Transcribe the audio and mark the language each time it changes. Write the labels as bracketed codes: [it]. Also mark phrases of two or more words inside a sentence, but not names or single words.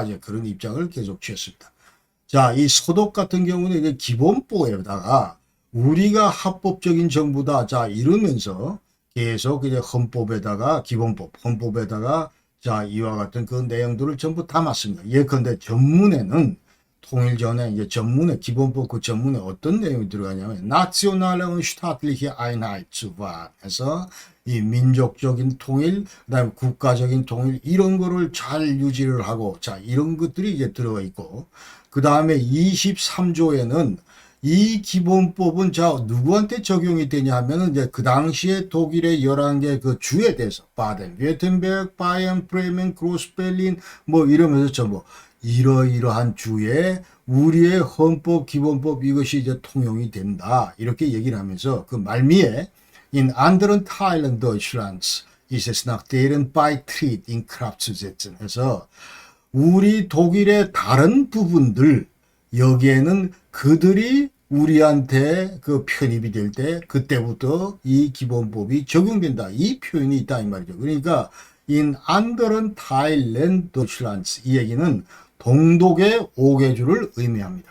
[ko] 이제 그런 입장을 계속 취했습니다. 자, 이 서독 같은 경우는 이제 기본법에다가 우리가 합법적인 정부다. 자, 이러면서 계속 이제 헌법에다가 헌법에다가 자, 이와 같은 그 내용들을 전부 담았습니다. 예컨대 전문에는 통일 전에 이제 전문에 기본법 그 전문에 어떤 내용이 들어가냐면 [de] Nationale und staatliche Einheit zu wahren [ko] 해서 이 민족적인 통일, 그다음에 국가적인 통일 이런 거를 잘 유지를 하고 자 이런 것들이 이제 들어가 있고 그다음에 23조에는 이 기본법은 자 누구한테 적용이 되냐 하면은 이제 그 당시에 독일의 11개 그 주에 대해서 바덴, 뷰르텐베르크, 바이언, 브레멘, 그로스벨린 뭐 이러면서 전부 이러이러한 주에 우리의 헌법 기본법 이것이 이제 통용이 된다 이렇게 얘기를 하면서 그 말미에 [de] In anderen Teilen Deutschlands ist es nach deren Beitritt in Kraft zu setzen [ko] 해서 우리 독일의 다른 부분들 여기에는 그들이 우리한테 그 편입이 될 때 그때부터 이 기본법이 적용된다. 이 표현이 있다 이 말이죠. 그러니까 [de] in anderen Teilen Deutschlands [ko] 이 얘기는 동독의 5개주를 의미합니다.